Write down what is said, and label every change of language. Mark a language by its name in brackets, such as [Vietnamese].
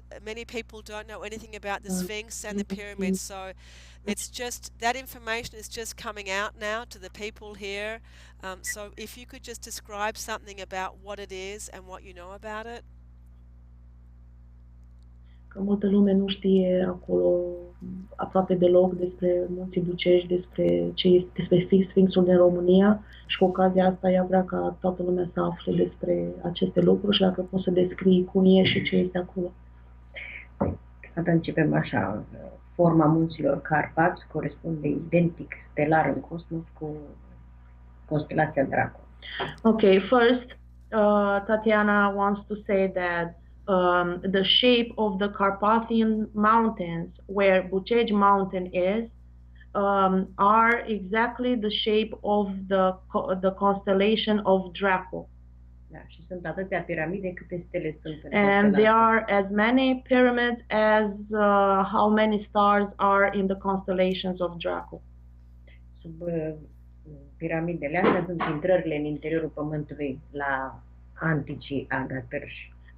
[English] Many people don't know anything about the Sphinx and the pyramids, so it's just that information is just coming out now to the people here. So if you could just describe something about what it is and what you know about it. [Romanian] Că multă lume nu știe acolo aproape deloc despre Munții Bucești, despre Sfinxul din România, și cu ocazia asta ea vrea ca toată lumea să afle despre aceste lucruri și dacă poți să descrii cum e și ce este acolo. Atunci începem așa. Forma munților Carpați corespunde identic stelar în cosmos cu constelația Draco. [English] Okay, first Tatiana wants to say that the shape of the Carpathian Mountains, where Bucegi Mountain is, are exactly the shape of the constellation of Draco. [Romanian] Da, și sunt atâtea piramide câte stele sunt. [English] And there are as many pyramids as how many stars are in the constellations of Draco. [Romanian] Sub piramidele astea sunt intrările în interiorul pământului la anticii Agatârși.